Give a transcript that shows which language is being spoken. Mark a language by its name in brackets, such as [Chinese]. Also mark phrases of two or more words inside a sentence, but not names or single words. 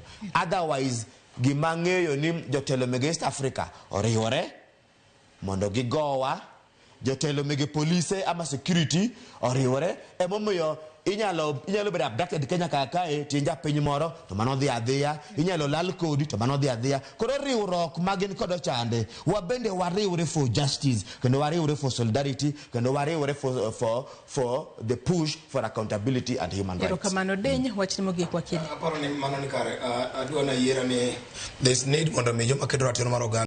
[Luo (Kenya and Tanzania)] Otherwise gimang'eyo ni jotelo mege East Africa oriwore mondo gigowa, jotelo mege police ama security oriwore, emomiyo inyalo bedo abducted Kenya kae tinja piny moro to mano dhi adhiya, inyalo lal kodi to mano dhi adhiya. Koro riwruok magin kod chande wabende wariwre [English] for justice [Luo (Kenya and Tanzania)] kendo wariwre [English] for solidarity [Luo (Kenya and Tanzania)] kendo wariwre [English] for the push for accountability and human rights. [Luo (Kenya and Tanzania)] Erokamano deny wachni mogik wakili. Aparo ni mano ni kare aduana yiera ni [English] there's need [Luo (Kenya and Tanzania)] mondo mi joma kedo ratiro mar oganda